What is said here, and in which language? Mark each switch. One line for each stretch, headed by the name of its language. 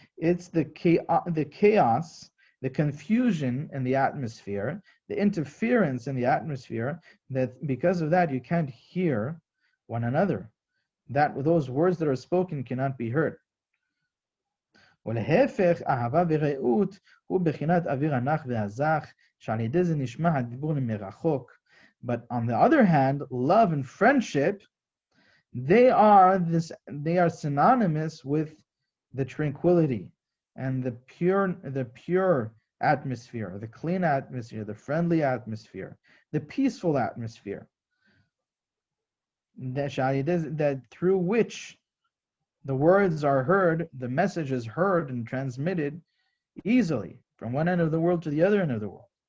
English: It's the chaos, the confusion in the atmosphere, the interference in the atmosphere, that because of that you can't hear one another. that those words that are spoken cannot be heard.
Hebrew: ולהפך, אהבה ורעות הוא בחינת אוויר הנח והזך, שעל ידי זה נשמע הדיבור מרחוק.
English: But on the other hand, love and friendship, they are synonymous with the tranquility and the pure atmosphere, the clean atmosphere, the friendly atmosphere, the peaceful atmosphere, that through which the words are heard, the message is heard and transmitted easily from one end of the world to the other end of the world.